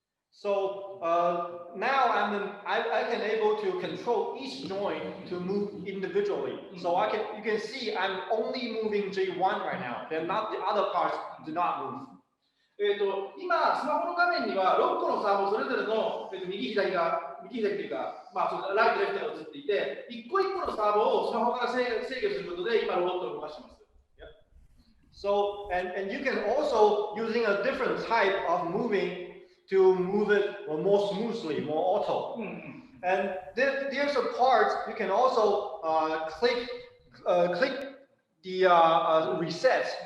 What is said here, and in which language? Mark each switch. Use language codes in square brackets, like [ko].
[en] So now I can able to control each joint to move individually. So you can see I'm only moving J1 right now. Then not the other parts do not move. [ja] 今スマホの画面には6個のサーボそれぞれの右左が右左というか、ライト、レフトが映っていて、一個一個のサーボをスマホから制御することで、今ロボットを動かしています。 [en] So, and you can also using a different type of moving to move it more smoothly, more auto. And there's a part you can also click the reset.